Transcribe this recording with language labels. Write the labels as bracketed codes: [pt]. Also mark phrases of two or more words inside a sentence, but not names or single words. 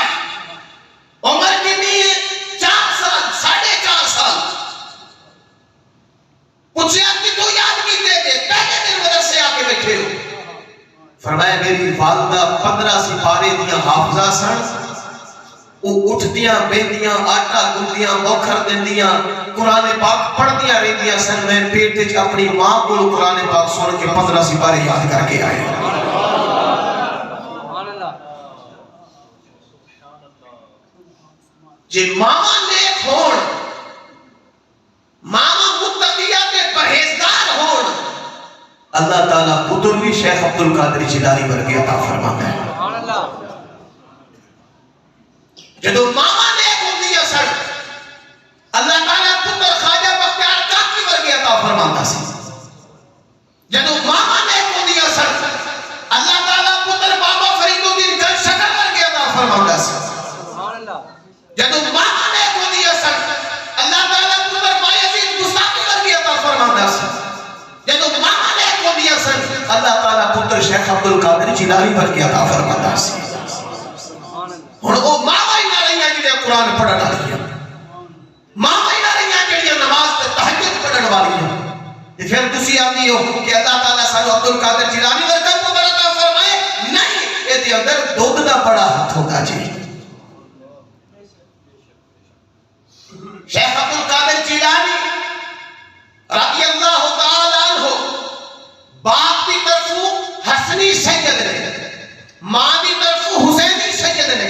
[ur] عمر کتنی ہے؟ 4 سال، 4.5 سال. [pa] پوچھا کہ تو یاد کیتے گے؟ پہلے دن مدرسے آ کے بیٹھے ہو. فرمایا میری والدہ 15 سپارے دیاں حافظہ سن. وہ اٹھدیاں بیندیاں آٹا گندیاں موکھر دیندیاں قرآن پاک پڑھدیاں رہندیاں سن. میں پیٹ وچ اپنی ماں کو قرآن پاک سن کے 15 سپارے یاد کر کے آئے. جے ماما نیک ہون، ماما متقیہ تے پرہیزگار ہون، اللہ تعالیٰ پتر بھی شیخ عبد القادر جیلانی ورگے عطا فرماتا ہے. جدو ماما نیک ہوندی ہے سر اللہ تعالیٰ پتر خواجہ بختیار کاکی ورگے عطا فرماتا سی. جدو ماما نیک ہوندی ہے سر اللہ تعالیٰ پتر بابا فرید الدین گل شکر ورگے عطا فرماتا سی. جدو ماما نیک ہوندی ہے سر اللہ تعالیٰ پتر بایزید مستاقی ورگے عطا فرماتا سی. جدو ماما نیک ہوندی ہے سر اللہ تعالیٰ پتر شیخ عبد القادر جیلانی ورگے عطا فرماتا سی. ہن او ماما ہی نہ رہیاں جڑے قرآن پڑھن والیاں، ماما ہی نہ رہیاں جڑیاں نماز تے تہجد پڑھن والیاں. تے پھر تسی آندی ہو کہ اللہ تعالیٰ سانو عبد القادر جیلانی ورگا پتر عطا فرمائے. نہیں، اے دے اندر دودھ دا بڑا ہاتھ ہوتا جی. [ur] شیخ عبد القادر جیلانی [ar] رضی اللہ تعالیٰ عنہ [ur] باپ کی طرف حسنی سید نے، ماں کی طرف حسینی سید نے.